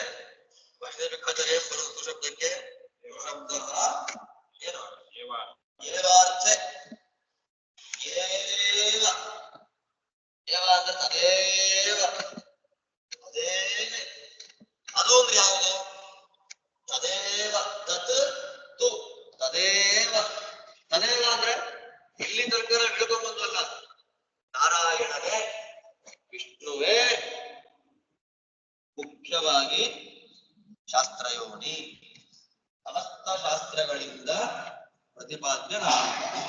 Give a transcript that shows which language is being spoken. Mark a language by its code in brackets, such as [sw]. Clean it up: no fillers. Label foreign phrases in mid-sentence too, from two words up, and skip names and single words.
[kn] ಬೇಕಾದರೆ ಬರುವುದು ಶಬ್ದಕ್ಕೆ ಶಬ್ದ ಏನು ಏವಾರ್ಥೆ. ಏವ ಅಂದ್ರೆ ಅದೇ ತದೇವ ಅದೇನೆ ಅದು ಅಂದ್ರೆ ಯಾವುದು? [sa] ತದೇವ ತತ್ ತು ತದೇವ ತದೇವ [kn] ಅಂದ್ರೆ ಇಲ್ಲಿ ತನಕ ಹಿಡ್ಕೊಂಡ್ಬಂದಲ್ಲ, ನಾರಾಯಣನೇ ವಿಷ್ಣುವೇ ಮುಖ್ಯವಾಗಿ ಶಾಸ್ತ್ರಯೋನಿ, ಸಮಸ್ತ ಶಾಸ್ತ್ರಗಳಿಂದ ಪ್ರತಿಪಾದ್ಯನಾದನು.